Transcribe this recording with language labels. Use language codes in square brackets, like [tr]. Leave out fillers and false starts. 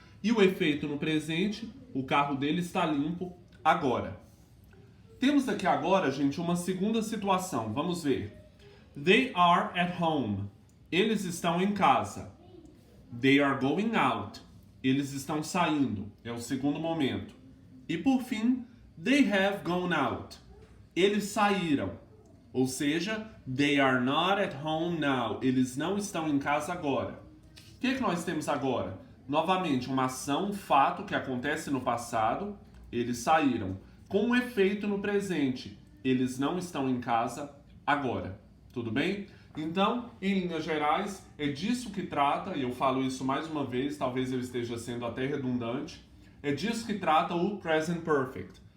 [pt] E o efeito no presente? O carro dele está limpo agora. Temos aqui agora, gente, uma segunda situação. Vamos ver. [en] They are at home. [pt] Eles estão em casa. [en] They are going out. [pt] Eles estão saindo, é o segundo momento. E por fim, [en] they have gone out. [pt] Eles saíram, ou seja, [en] they are not at home now. [pt] Eles não estão em casa agora. O que nós temos agora? Novamente, uma ação, um fato que acontece no passado, eles saíram. Com um efeito no presente, eles não estão em casa agora. Tudo bem? Então, em linhas gerais, é disso que trata, e eu falo isso mais uma vez, talvez eu esteja sendo até redundante, é disso que trata o Present Perfect.